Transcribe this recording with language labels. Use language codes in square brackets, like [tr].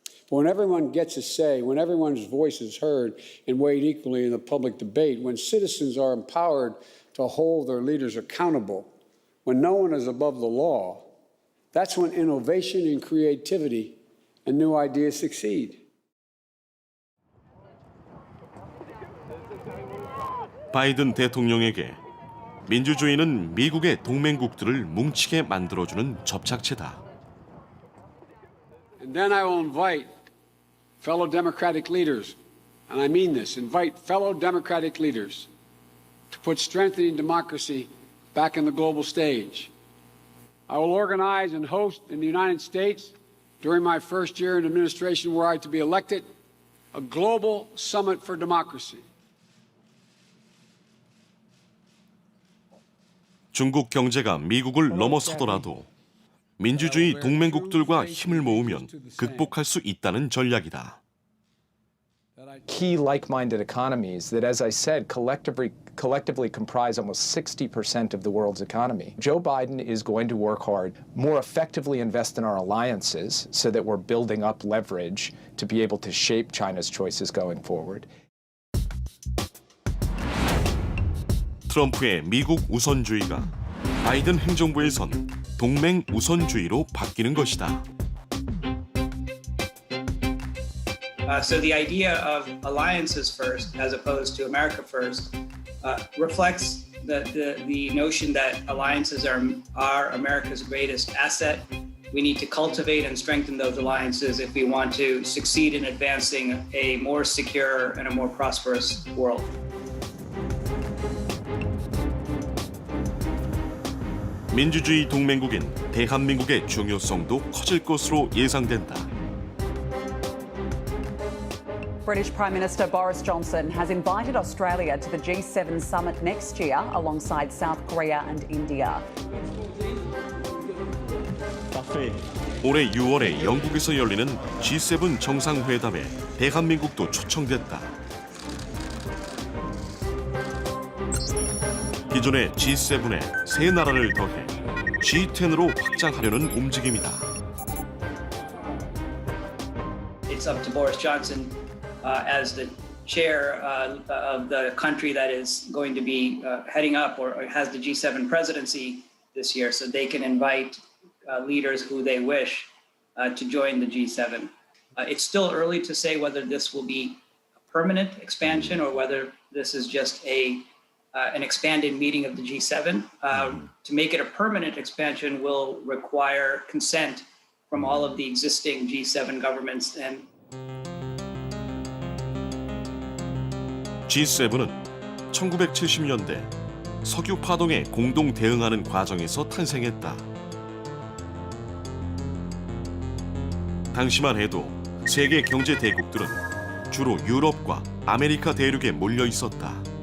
[en] But when everyone gets a say, when everyone's voice is heard and weighed equally in the public debate, when citizens are empowered to hold their leaders accountable, when no one is above the law, that's when innovation and creativity and new ideas succeed. [ko] 바이든 대통령에게 민주주의는 미국의 동맹국들을 뭉치게 만들어주는 접착체다. [en] And then I will invite fellow Democratic leaders, and I mean this, invite fellow Democratic leaders to put strengthening democracy back in the global stage. I will organize and host in the United States during my first year in administration were I to be elected, a global summit for democracy. [ko] 중국 경제가 미국을 넘어서더라도 민주주의 동맹국들과 힘을 모으면 극복할 수 있다는 전략이다. [en] Key like-minded economies that, as I said, collectively comprise almost 60% of the world's economy. Joe Biden is going to work hard, more effectively invest in our alliances so that we're building up leverage to be able to shape China's choices going forward. [ko] 트럼프의 미국 우선주의가 바이든 행정부에선 동맹 우선주의로 바뀌는 것이다. [en] So the idea of alliances first, as opposed to America first, reflects the notion that alliances are America's greatest asset. We need to cultivate and strengthen those alliances if we want to succeed in advancing a more secure and a more prosperous world. [ko] 민주주의 동맹국인 대한민국의 중요성도 커질 것으로 예상된다. [en] British Prime Minister Boris Johnson has invited Australia to the G7 summit next year alongside South Korea and India. [ko] 올해 6월에 영국에서 열리는 G7 정상회담에 대한민국도 초청됐다. 기존의 G7에 세 나라를 더해 G10으로 확장하려는 움직임이다. [en] It's up to Boris Johnson as the chair of the country that is going to be heading up or has the G7 presidency this year, so they can invite leaders who they wish to join the G7. It's still early to say whether this will be a permanent expansion or whether this is just an expanded meeting of the G7. To make it a permanent expansion will require consent from all of the existing G7 governments. And [ko] G7은 1970년대 석유 파동에 공동 대응하는 과정에서 탄생했다. 당시만 해도 세계 경제 대국들은 주로 유럽과 아메리카 대륙에 몰려 있었다.